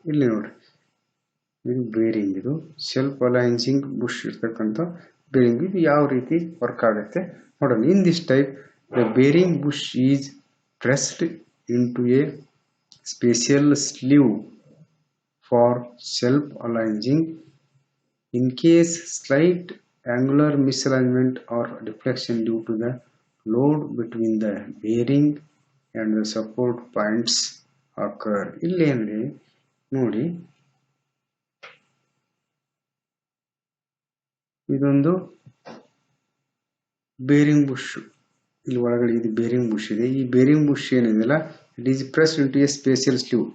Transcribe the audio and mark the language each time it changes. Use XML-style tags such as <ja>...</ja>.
<kn>ಇಲ್ಲಿ ನೋಡ್ರಿ, ಇದು ಬೇರಿಂಗ್, ಇದು ಸೆಲ್ಫ್ ಅಲೈನ್ಸಿಂಗ್ ಬುಷ್ ಇರ್ತಕ್ಕಂಥ ಬೇರಿಂಗ್. ಇದು ಯಾವ ರೀತಿ ವರ್ಕ್ ಆಗುತ್ತೆ ನೋಡೋಣ.</kn> <en>In this type the bearing bush is pressed into a special sleeve for self-aligning. In case slight angular misalignment or deflection due to the load between the bearing and the support points occur.</en> <kn>ಇಲ್ಲಿ ನೋಡಿ, ಇದೊಂದು bearing bush, ಇಲ್ಲಿ ಒಳಗಡೆ ಇದು bearing bush ಇದೆ. ಈ bearing bush ಏನಿದೆಯಲ್ಲ,</kn> <en>It is press into a special sleeve.</en>